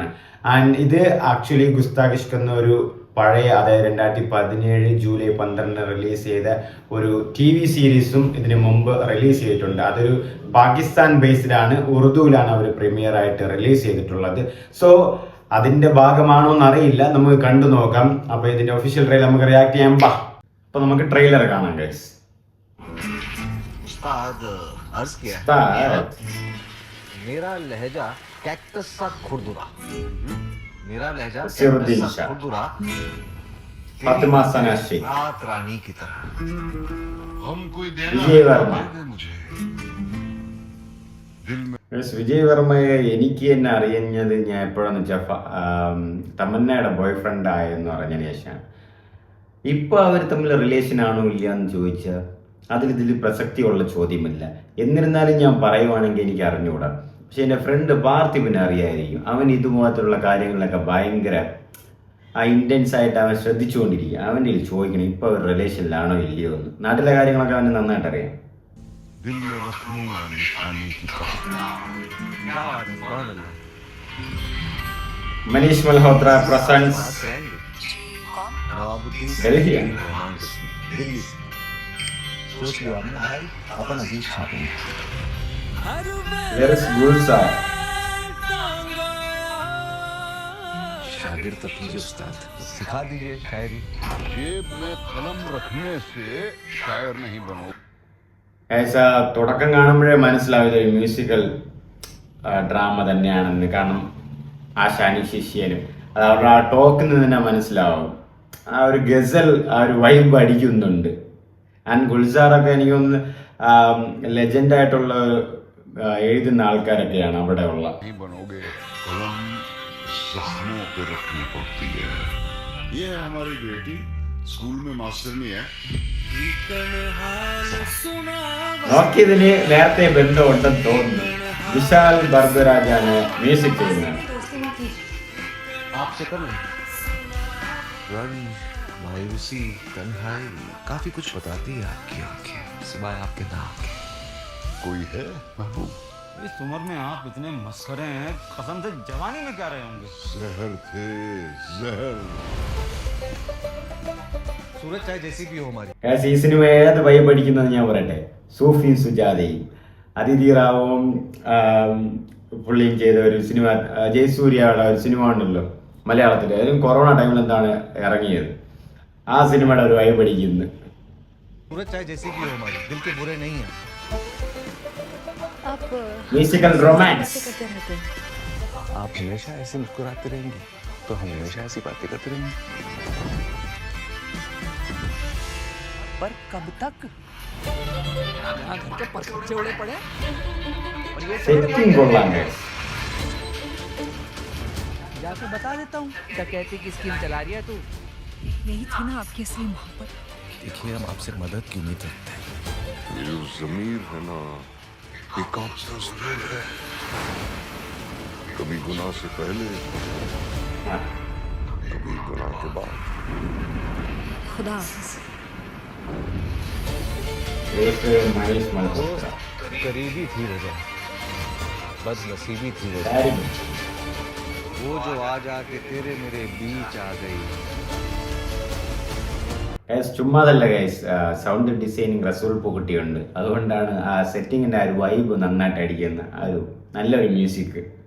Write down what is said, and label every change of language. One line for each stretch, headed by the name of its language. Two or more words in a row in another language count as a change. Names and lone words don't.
Malayalam: ആൻഡ് ഇത് ആക്ച്വലി ഗുസ്താഖ് ഇഷ്ക് എന്നൊരു പഴയ, അതായത് 2017 ജൂലൈ 12 റിലീസ് ചെയ്ത ഒരു
English: TV series
Malayalam: ഇതിന് മുമ്പ് റിലീസ് ചെയ്തിട്ടുണ്ട്. അതൊരു പാകിസ്ഥാൻ ബേസ്ഡ് ആണ്, ഉറുദുവിലാണ് അവർ പ്രീമിയർ ആയിട്ട് റിലീസ് ചെയ്തിട്ടുള്ളത്. സോ അതിന്റെ ഭാഗമാണോ എന്നറിയില്ല, നമുക്ക് കണ്ടു നോക്കാം. അപ്പൊ ഇതിന്റെ
English: official trailer
Malayalam: നമുക്ക് റിയാക്ട് ചെയ്യാം. അപ്പൊ നമുക്ക് ട്രെയിലർ കാണാം ഗൈസ്.
Hindi: मेरा लहजा कैक्टस सा खुरदुरा, मेरा लहजा नसीरुद्दीन शाह, खुरदुरा, फातिमा सना शेख, रात रानी की तरह। हम कोई विजय वर्मा. मुझे दिल में
Malayalam: വിജയ് വർമ്മയെ എനിക്ക് തന്നെ അറിയുന്നത് ഞാൻ എപ്പോഴാന്ന് വെച്ചാൽ തമന്നയുടെ
English: boy friend
Malayalam: ആയെന്ന് പറഞ്ഞതിന് ശേഷമാണ്. ഇപ്പൊ അവർ തമ്മിൽ റിലേഷൻ ആണോ ഇല്ല എന്ന് ചോദിച്ചാൽ ഇതിൽ പ്രസക്തിയുള്ള ചോദ്യമില്ല. എന്നിരുന്നാലും ഞാൻ പറയുവാണെങ്കിൽ എനിക്ക് അറിഞ്ഞുകൂടാ. പക്ഷെ എൻ്റെ ഫ്രണ്ട് പാർത്ഥിവിനെ അറിയായിരിക്കും. അവൻ ഇതുപോലത്തുള്ള കാര്യങ്ങളിലൊക്കെ ഭയങ്കര ഇൻറ്റൻസ് ആയിട്ട് അവൻ ശ്രദ്ധിച്ചുകൊണ്ടിരിക്കുക. അവൻ്റെ ചോദിക്കണം ഇപ്പോൾ ഒരു റിലേഷനിലാണോ ഇല്ലയോ എന്ന്. നാട്ടിലെ കാര്യങ്ങളൊക്കെ അവന് നന്നായിട്ട് അറിയാം.
Hindi: दिल में रखूंगा निशानी की
Malayalam: മനീഷ് മൽഹോത്ര പ്രസൻസ്
Hindi: नवाबुद्दीन
Malayalam: ഡൽഹി.
Hindi: दिल्ली सोच लिया हमने भाई, अपन अजीज छापेंगे।
English: There is Gulzar.
Hindi: शागिर्द अपनी उस्ताद, सिखा दीजिए शायरी। जेब में कलम रखने से शायर नहीं बनो।
Malayalam: തുടക്കം കാണുമ്പോഴേ മനസ്സിലാവും ഒരു
English: musical drama
Malayalam: തന്നെയാണെന്ന്. കാരണം ആശാനും ശിഷ്യനും അത് അവരുടെ ആ ടോക്കിൽ നിന്ന് തന്നെ മനസ്സിലാവും. ആ ഒരു ഗസൽ, ആ ഒരു വൈബ് അടിക്കുന്നുണ്ട്. ആൻഡ് ഗുൽസാറൊക്കെ എനിക്കൊന്ന് ലെജൻഡായിട്ടുള്ള എഴുതുന്ന ആൾക്കാരൊക്കെയാണ് അവിടെ ഉള്ള.
Hindi: नहीं बनोगे, कलम जख्मों पे रखनी पड़ती है। ये है हमारी बेटी, स्कूल में मास्टरनी है।
Malayalam: നോക്കിയതിന് നേരത്തെ ബന്ധമുണ്ടെന്ന് തോന്നുന്നു. വിശാൽ ഭർദ്ദരാജാണ് മ്യൂസിക് ചെയ്യുന്നത്.
Hindi: आपसे कर लें। रंज, मायूसी, तन्हाई काफी कुछ बताती है आपकी आंखें, सिवाय आपके नाम के। कोई है महबूब? इस उम्र में आप इतने मस्खरे हैं, कसम से जवानी में क्या रहे होंगे? जहर थे जहर। सूरज चाहे जैसी भी हो हमारी।
Malayalam: ഈ സിനിമ ഏത് വൈബ് പഠിക്കുന്നത് ഞാൻ പറയട്ടെ. സൂഫി സുജാതയും അതിഥി റാവും പുള്ളിയും ചെയ്ത ഒരു സിനിമ, ജയസൂര്യയുടെ ഒരു സിനിമ ഉണ്ടല്ലോ മലയാളത്തിൽ, അതിലും
English: corona time
Malayalam: എന്താണ് ഇറങ്ങിയത്, ആ സിനിമയുടെ ഒരു വൈബ് പഠിക്കുന്നു.
Hindi: सूरज चाहे जैसी भी हो हमारी, दिल के बुरे नहीं है। आप
English: musical romance.
Hindi: बातें करते रहते हैं। आप हमेशा ऐसे मुस्कुराते रहेंगे तो हम हमेशा ऐसी बातें करते रहेंगे। पर कब तक? यहाँ घर के पत्ते उड़े पड़े और ये
Malayalam: സെറ്റിംഗ് കൊള്ളാം guys.
Hindi: जाके बता देता हूँ डकैती की स्कीम चला रही है तू। यही थी ना आपकी असली मोहब्बत। देखिए, हम आपसे मदद की उम्मीद रखते हैं। ये जो जमीर है ना, ये कांपता जरूर है, कभी गुनाह से पहले, कभी गुनाह के बाद। खुदा हाफिज।
Malayalam: एक മനീഷ് മൽഹോത്ര.
Hindi: करीबी थी वजह, बदनसीबी थी वजह,
English: Very good.
Hindi: वो जो आज आके तेरे मेरे बीच आ गई।
English: Guys,
Malayalam: ചുമ്മാതല്ല ഗൈസ്,
English: sound designing
Malayalam: റസൂൽ പൂക്കുട്ടിയുണ്ട്. അതുകൊണ്ടാണ് ആ സെറ്റിങ്ങിന്റെ ആ ഒരു വൈബ് നന്നായിട്ട് അടിക്കുന്ന ആ ഒരു നല്ലൊരു മ്യൂസിക്.